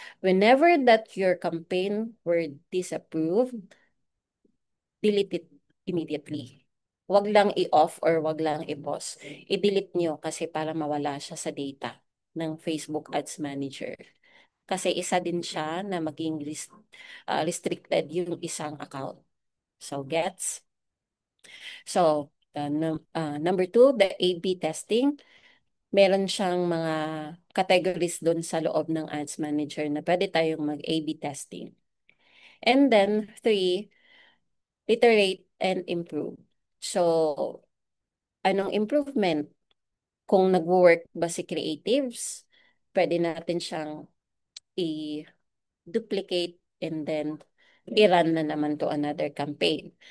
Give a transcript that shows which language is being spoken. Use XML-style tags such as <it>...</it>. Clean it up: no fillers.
<en>Whenever that your campaign were disapproved, delete it immediately.</en> <tl>Wag lang i-off or wag lang i-pause. I-delete nyo kasi para mawala siya sa data ng Facebook Ads Manager. Kasi isa din siya na maging restricted yung isang account. So, gets?</tl> <en>So, number two, the A/B testing.</en> <tl>Meron siyang mga categories doon sa loob ng Ads Manager na pwede tayong mag-A/B testing.</tl> <en>And then, three, iterate and improve.</en> <tl>So, anong improvement? Kung nag-work ba si creatives, pwede natin siyang i-duplicate and then i-run na naman to another campaign.</tl>